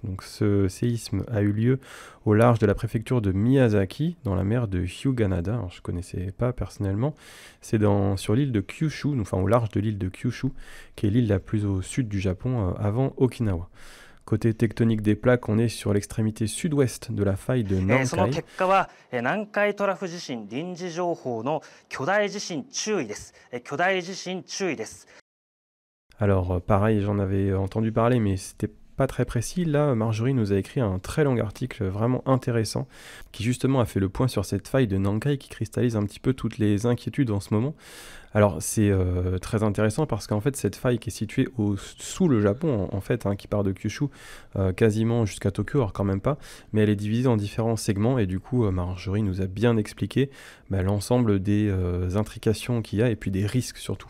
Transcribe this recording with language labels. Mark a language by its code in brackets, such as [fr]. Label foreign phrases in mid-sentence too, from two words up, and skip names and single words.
[fr] Donc ce séisme a eu lieu au large de la préfecture de Miyazaki, dans la mer de Hyuganada. Alors, je ne connaissais pas personnellement. C'est sur l'île de Kyushu, enfin au large de l'île de Kyushu, qui est l'île la plus au sud du Japon avant Okinawa. Côté tectonique des plaques, on est sur l'extrémité sud-ouest de la faille de Nankai. [ja] その結果は南海トラフ地震臨時情報の巨大地震注意です。巨大地震注意です。 [fr] Alors pareil, j'en avais entendu parler, mais c'était pas très précis. Là, Marjorie nous a écrit un très long article vraiment intéressant qui justement a fait le point sur cette faille de Nankai qui cristallise un petit peu toutes les inquiétudes en ce moment. Alors c'est très intéressant parce qu'en fait cette faille qui est située sous le Japon en fait, qui part de Kyushu quasiment jusqu'à Tokyo, alors quand même pas, mais elle est divisée en différents segments et du coup Marjorie nous a bien expliqué l'ensemble des intrications qu'il y a et puis des risques surtout.